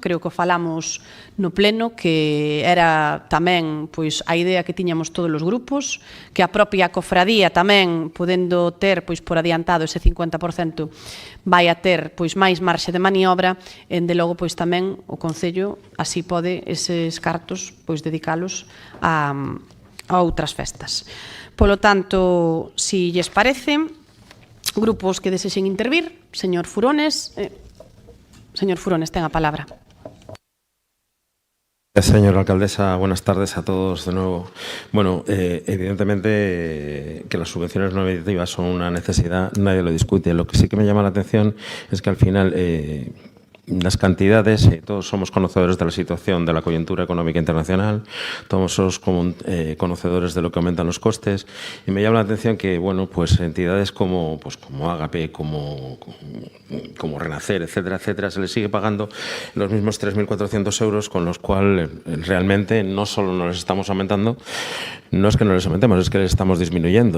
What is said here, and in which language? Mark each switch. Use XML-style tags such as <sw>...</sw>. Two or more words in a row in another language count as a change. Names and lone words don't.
<gl>Creo que o falamos no pleno, que era tamén pois a idea que tiñamos todos os grupos, que a propia cofradía tamén, podendo ter pois por adiantado ese 50%, vai a ter pois máis marxe de maniobra, e de logo pois tamén o Concello así pode eses cartos pois dedicalos a outras festas. Polo tanto, si lles parece, grupos que desexen intervir, señor Furones. Señor Furones, ten a palabra.</gl> <es>Señora alcaldesa, buenas tardes a todos de nuevo. Bueno, evidentemente que las subvenciones no mediativas son una necesidad, nadie lo discute. Lo que sí que me llama la atención es que al final las cantidades, todos somos conocedores de la situación de la coyuntura económica internacional, todos somos conocedores de lo que aumentan los costes, y me llama la atención que, bueno, pues entidades como Ágape, como Renacer, etcétera, etcétera, se les sigue pagando los mismos 3.400 euros, con los cuales realmente no solo no les estamos aumentando, no es que no les aumentemos, es que les estamos disminuyendo.</es>